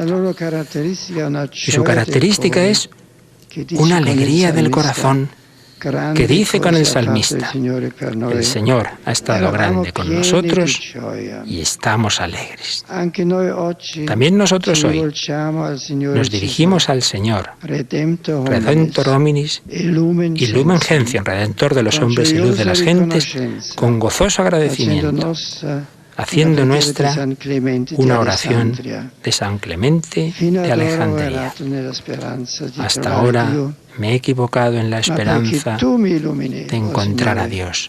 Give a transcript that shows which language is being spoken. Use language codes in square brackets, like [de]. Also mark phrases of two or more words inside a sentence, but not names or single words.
[es] Y su característica es una alegría del corazón que dice con el salmista: el Señor ha estado grande con nosotros y estamos alegres. También nosotros hoy nos dirigimos al Señor, [la] Redemptor hominis y lumen gentium, [es] Redentor de los hombres y luz de las gentes, con gozoso agradecimiento, haciendo nuestra una oración de San Clemente de Alejandría. Hasta ahora me he equivocado en la esperanza de encontrar a Dios.